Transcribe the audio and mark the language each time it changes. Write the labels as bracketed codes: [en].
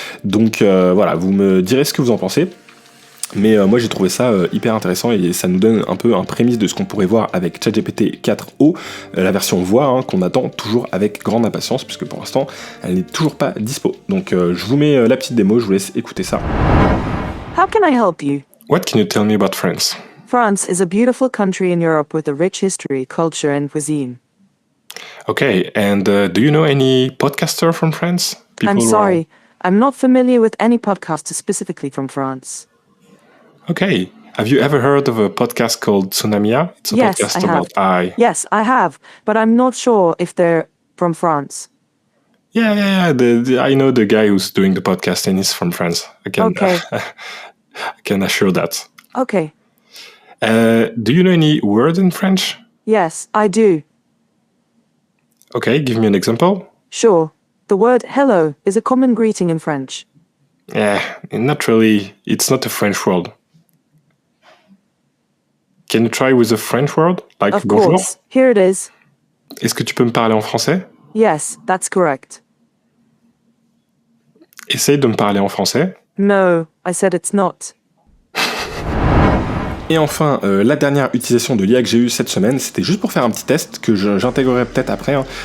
[fr] Donc vous me direz ce que vous en pensez. Mais moi j'ai trouvé ça hyper intéressant et ça nous donne un peu un prémisse de ce qu'on pourrait voir avec ChatGPT 4o, la version voix qu'on attend toujours avec grande impatience puisque pour l'instant elle n'est toujours pas dispo. Donc je vous mets la petite démo, je vous laisse écouter ça. [en] How can I help you? What can you tell me about France? France is a beautiful country in Europe with a rich history, culture, and cuisine. Okay, and do you know any podcaster from France? I'm sorry, I'm not familiar with any podcaster specifically from France. Okay, have you ever heard of a podcast called Tsunamia? It's a podcast about AI. Yes, I have, but I'm not sure if they're from France. Yeah. I know the guy who's doing the podcast and he's from France. Okay. I can assure that. Okay. Do you know any word in French? Yes, I do. Okay, give me an example. Sure. The word hello is a common greeting in French. Yeah, not really. It's not a French word. Can you try with a French word? Like of [fr] bonjour? [en] Course. Here it is. [fr] Est-ce que tu peux me parler en français? [en] Yes, that's correct. [fr] Essaye de me parler en français. [en] No, I said it's not. [fr] Et enfin, la dernière utilisation de l'IA que j'ai eue cette semaine, c'était juste pour faire un petit test que j'intégrerai peut-être après. Hein.